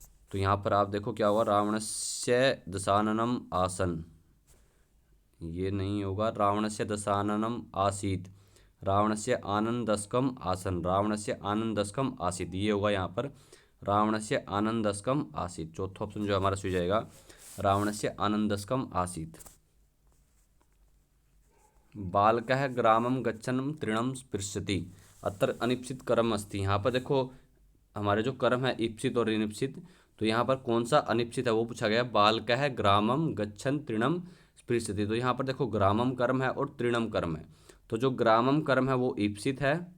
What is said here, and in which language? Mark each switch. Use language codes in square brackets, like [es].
[hi] तो यहाँ पर आप देखो क्या होगा, [sa] रावणस्य दशाननम आसन, [hi] ये नहीं होगा, [sa] रावणस्य दशाननम आसीत, रावणस्य आनंदस्कम आसन, रावणस्य आनंदस्कम आसीत, [hi] ये होगा यहाँ पर रावणस्य आनंदस्कम आसीत। चौथा ऑप्शन जो हमारा सही जाएगा [sa] रावणस्य आनंदस्कम आसीत। बालकः ग्रामं गच्छन् तृणं स्पृशति, अत्र अनिप्सित कर्म अस्ति। [hi] यहाँ पर देखो हमारे जो कर्म है इप्सित और अनिप्सित, तो यहाँ पर कौन सा अनिप्सित है वो पूछा गया। [sa] बालकः ग्रामं गच्छन् तृणं स्पृशति, [hi] तो यहाँ पर देखो ग्रामम कर्म है और तृणम कर्म है, तो जो ग्रामम कर्म है वो इप्सित है।